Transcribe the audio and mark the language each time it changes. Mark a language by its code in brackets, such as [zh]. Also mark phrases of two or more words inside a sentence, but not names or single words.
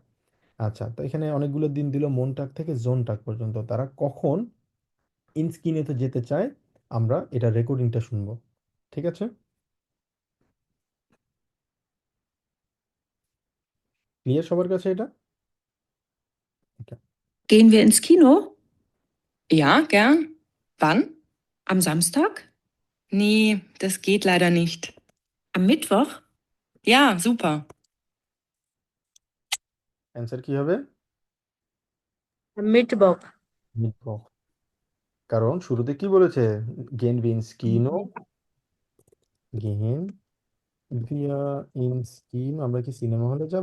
[bn] আচ্ছা, তো এখানে অনেকগুলো দিন দিল মনটাক থেকে জোনটাক পর্যন্ত, তারা কখন ইনস্কিনেতে যেতে চায়, আমরা এটা রেকর্ডিংটা শুনবো। ঠিক আছে, ক্লিয়ার সবার কাছে এটা? Okay. [de] Gehen wir ins Kino? Ja, gern. Wann? Am Samstag? Nee, das geht leider nicht. Am Mittwoch? Ja, super. [bn] অ্যান্সার কি হবে? মিটবক। মিটবখ। কারণ শুরুতে কি বলেছে? [de] gehen wins Kino, gehen wir ins Kino, [bn] আমরা কি সিনেমা হলে যাব?